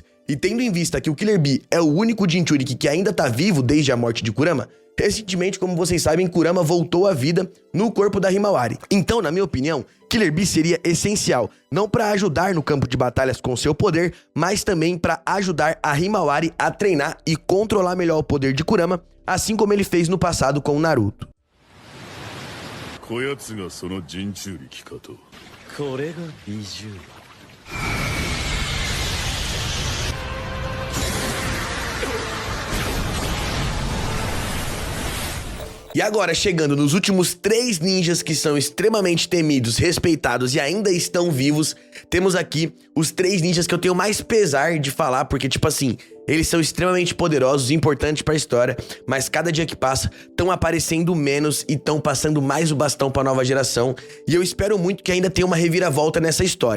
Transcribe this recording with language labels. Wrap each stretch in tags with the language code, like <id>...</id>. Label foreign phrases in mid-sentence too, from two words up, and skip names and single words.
<pt>E tendo em vista que o Killer Bee é o único Jinchuriki que ainda tá vivo desde a morte de Kurama, recentemente, como vocês sabem, Kurama voltou à vida no corpo da Himawari. Então, na minha opinião, Killer Bee seria essencial, não para ajudar no campo de batalhas com seu poder, mas também para ajudar a Himawari a treinar e controlar melhor o poder de Kurama, assim como ele fez no passado com o Naruto.</pt> <ja>こやつがその人中力かと。これが美獣。</ja> <pt>E agora, chegando nos últimos 3 ninjas que são extremamente temidos, respeitados e ainda estão vivos, temos aqui os 3 ninjas que eu tenho mais pesar de falar, porque, tipo assim, Eles são extremamente poderosos e importantes pra história, mas cada dia que passa, estão aparecendo menos e estão passando mais o bastão pra nova geração, e eu espero muito que ainda tenha uma reviravolta nessa história.</pt>